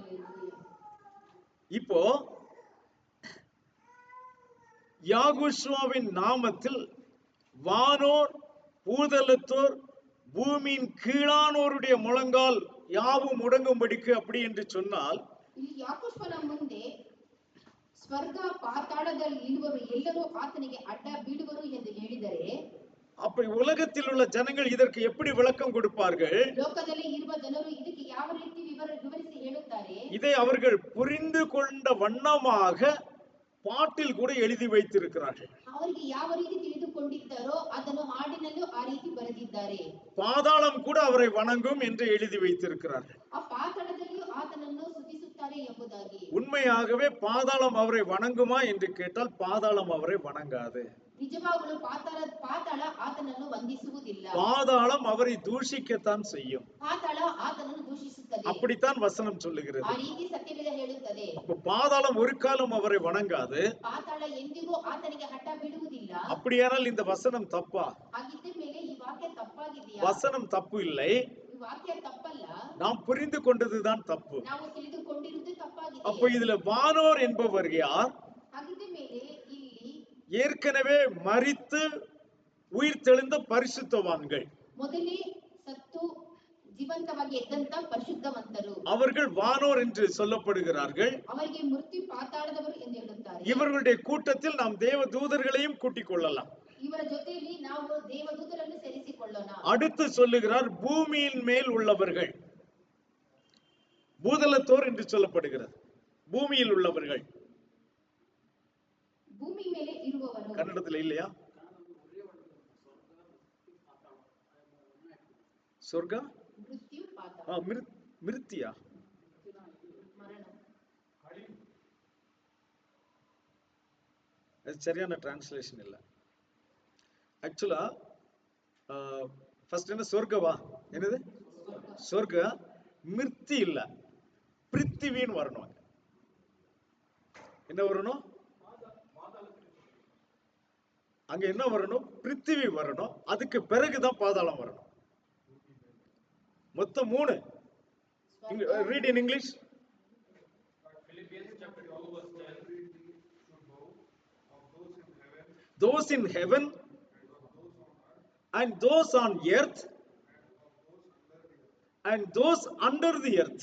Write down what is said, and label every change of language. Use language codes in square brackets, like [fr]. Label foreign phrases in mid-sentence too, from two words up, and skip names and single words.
[ta] இப்போ யாகுஷுவாவின் நாமத்தில் வானோர் பூதலத்தோர் பூமியின் கீழானோருடைய முழங்கால் யாவும் முடங்கும்படிக்கு அப்படி என்று சொன்னால், [kn] ಇಲ್ಲಿ ಯಾಕುಷುವನ ಮುಂದೆ ಸ್ವರ್ಗ ಪಾತಾಳದಲ್ಲಿ ಇರುವರು ಎಲ್ಲರೂ ಆತನಿಗೆ ಅಡ್ಡ ಬೀಳುವರು ಎಂದು ಹೇಳಿದರೆ, [ta] அப்ப உலகத்தில் உள்ள ஜனங்கள் இதற்கு எப்படி விளக்கம் கொடுப்பார்கள்? [kn] ಲೋಕದಲ್ಲಿ ಇರುವ ಜನರು ಇದಕ್ಕೆ ಯಾವ ರೀತಿ ವಿವರಿಸಿ ಹೇಳುತ್ತಾರೆ? [ta] இதை அவர்கள் புரிந்து கொண்ட வண்ணமாக பாட்டில் கூட எழுதி வைத்திருக்கிறார்கள். [kn] ಅವರಿಗೆ ಯಾವ ರೀತಿ ತಿಳಿದುಕೊಂಡಿದ್ದಾರೋ ಅದನ್ನು ಹಾಡಿನಲ್ಲೂ ಆ ರೀತಿ ಬರೆದಿದ್ದಾರೆ. [ta] பாதாளம் கூட அவரை வணங்கும் என்று எழுதி வைத்திருக்கிறார்கள். [kn] ಆ ಪಾತಾಳದಲ್ಲಿಯೂ ಆತನನ್ನು ಸ್ತುತಿಸುತ್ತಾರೆ ಎಂಬುದಾಗಿ. [ta] உண்மையாகவே பாதாளம் அவரை வணங்குமா என்று கேட்டால் பாதாளம் அவரை வணங்காது. [kn] ನಿಜವಾಗಲೂ ಪಾತಾಳ ಆತನನ್ನು ವಂದಿಸುವುದಿಲ್ಲ. [ta] பாதாளம் அவரை தூஷிக்கத்தான் செய்யும். [kn] ಪಾತಾಳ ಆತನನ್ನು ದೂಷಿಸುತ್ತದೆ. [ta] அப்படித்தான் வசனம் சொல்லுகிறது. [kn] ಆ ರೀತಿ ಸತ್ಯವೇದ ಹೇಳುತ್ತದೆ. [ta] அப்ப பாதாளம் ஒரு காலம் அவரை வணங்காது. [kn] ಪಾತಾಳ ಎಂದಿಗೂ ಆತನಿಗೆ ಅಡ್ಡ ಬೀಳುವುದಿಲ್ಲ. [ta] அப்படியானால் இந்த வசனம் தப்பா? [kn] ಹಾಗಿದ್ದ ಮೇಲೆ ಈ ವಾಕ್ಯ ತಪ್ಪಾಗಿದೆಯಾ? [ta] வசனம் தப்பு இல்லை. [kn] ಈ ವಾಕ್ಯ ತಪ್ಪಲ್ಲ, [ta] நாம் புரிந்து கொண்டதுதான் தப்பு. [kn] ನಾವು ತಿಳಿದುಕೊಂಡಿರುವುದು ತಪ್ಪಾಗಿದೆ. [ta] அப்ப இதுல வானோர் என்பவர் யார்? [kn] ಹಾಗಿದ್ದ ಮೇಲೆ ಇಲ್ಲಿ [ta] ஏற்கனவே மரித்து உயிர் தெழுந்த பரிசுத்தவான்கள், [kn] ಮೊದಲೇ ಸತ್ತು ಜೀವಂತವಾಗಿ ಎದ್ದಂತ ಪರಿಶುದ್ಧವಂತರು, [ta] அவர்கள் வானோர் என்று சொல்லப்படுகிறார்கள். [kn] ಅವರಿಗೆ ಮೃತ್ಯು ಪಾತಾಳದವರು ಎಂದು ಹೇಳುತ್ತಾರೆ. [ta] இவர்களுடைய கூட்டத்தில் நாம் தேவ தூதர்களையும் கூட்டிக் கொள்ளலாம். [kn] ಇವರ ಜೊತೆಯಲ್ಲಿ ನಾವು ದೇವದೂತರನ್ನು ಸೇರಿಸಿಕೊಳ್ಳೋಣ. [ta] அடுத்து சொல்லுகிறார் பூமியின் மேல் உள்ளவர்கள், பூதலத்தோர் என்று சொல்லப்படுகிறது. பூமியில் உள்ளவர்கள், [kn] ಭೂಮಿ ಮೇಲೆ ಇರುವವರು. [ta] கன்னடத்துல இல்லையா? சொர்க்க [kn] ಮೃತ್ಯು ಪಾತಾಳ, [ta] மிருத்தியா, [kn] ಮರಣ. [ta] அது சரியான டிரான்ஸ்லேஷன் இல்ல. [en] actually first [ta] என்ன சொர்க்கவா, என்னது சொர்க்க, மிருத்தி இல்ல, பிருத்திவின்னு வரணும். என்ன வரணும் அங்க, என்ன வரணும்? பிருத்திவி வரணும். அதுக்கு பிறகுதான் பாதாளம் வரணும். மொத்தம் 3. [en] Read in English. Philippians chapter 2 verse 10. Those in heaven and those on earth and those under the earth.